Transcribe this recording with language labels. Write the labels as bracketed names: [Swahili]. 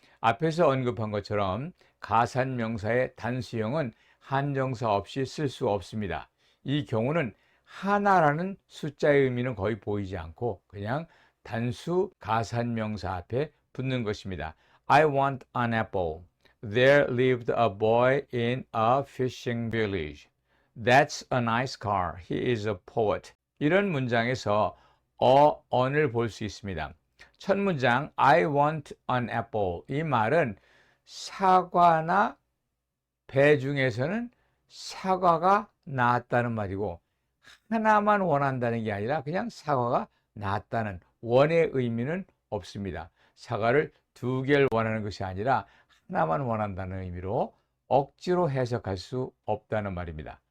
[Korean] 앞에서 언급한 것처럼 가산명사의 단수형은 한정사 없이 쓸 수 없습니다. 이 경우는 하나라는 숫자의 의미는 거의 보이지 않고 그냥 단수 가산명사 앞에 붙는 것입니다. [English] I want an apple. There lived a boy in a fishing village. That's a nice car. He is a poet. [Korean] 이런 문장에서 on을 볼 수 있습니다. 첫 문장 [English] I want an apple. [Korean] 이 말은 사과나 배 중에서는 사과가 나았다는 말이고 하나만 원한다는 게 아니라 그냥 사과가 나았다는 원의 의미는 없습니다. 사과를 두 개를 원하는 것이 아니라 하나만 원한다는 의미로 억지로 해석할 수 없다는 말입니다.